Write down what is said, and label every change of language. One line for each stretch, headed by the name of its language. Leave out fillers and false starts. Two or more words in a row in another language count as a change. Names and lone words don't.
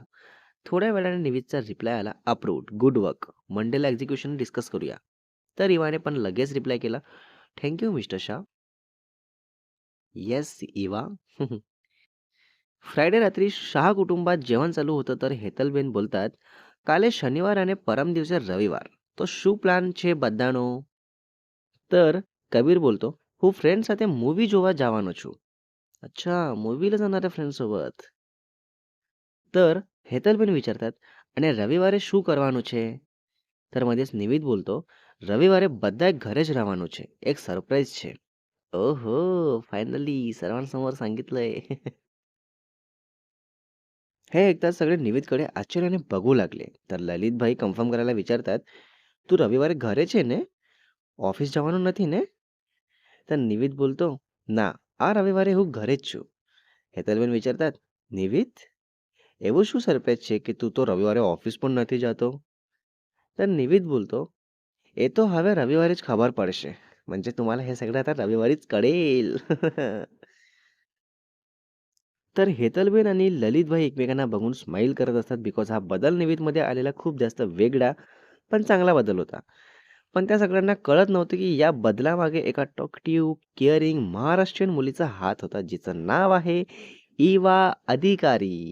Marathi: थोड्या वेळाने निवितचा रिप्लाय आला,
English: approved, good work,
Marathi: मंडेला
English: execution discuss
Marathi: करूया. तर इवाने पण लगेच रिप्लाय केला,
English: thank you Mister Shah. येस इवा.
Marathi: फ्रायडे रात्री शाह कुटुंबात जेवण चालू होतं, तर हेतलबेन बोलतात,
Gujarati: કાલે શનિવાર
Marathi: आणि
Gujarati: પરમ દિવસે રવિવાર, તો શું પ્લાન છે બધાનો?
Marathi: तर कबीर बोलतो,
Gujarati: હું ફ્રેન્ડ સાથે મૂવી જોવા જવાનો છું.
Marathi: अच्छा, मूवीला जाणार आहे फ्रेंड सोबत.
Gujarati: तर હેતલબેન વિચારतात, અને રવિવારે શું કરવાનું છે? तर मध्येच નિવિદ બોલતો, રવિવારે બધાએ ઘરે જ રહેવાનું છે, એક સરપ્રાઈઝ છે.
Marathi: ओहो, फायनली सर्वांसमोर सांगितलंय. हे ऐकताच सगळे निवेदकडे आश्चर्याने बघू लागले. तर લલિતભાઈ કન્ફર્મ करायला विचारतात,
Gujarati: તું રવિવારે ઘરે છે ને? ઓફિસ જવાનું નથી ને? तर નિવિદ બોલતો, ના, આ રવિવારે હું ઘરે જ છું. હેતલબેન વિચારतात, નિવિદ, એવું શું સરપ્રાઈઝ છે કે તું તો રવિવારે ઓફિસ પણ નથી જતો? तर નિવિદ બોલતો, એ તો હવે રવિવારે જ ખબર પડશે.
Marathi: म्हणजे तुम्हाला हे सगळं आता रविवारीच कळेल. तर हेतलबेन आणि ललितभाई एकमेकांना बघून स्माईल करत असतात, बिकॉज हा बदल निवितमध्ये आलेला खूप जास्त वेगळा पण चांगला बदल होता. पण त्या सगळ्यांना कळत नव्हतं की या बदलामागे एका
English: talkative, caring
Marathi: महाराष्ट्रीयन मुलीचा हात होता, जिचं नाव आहे इवा अधिकारी.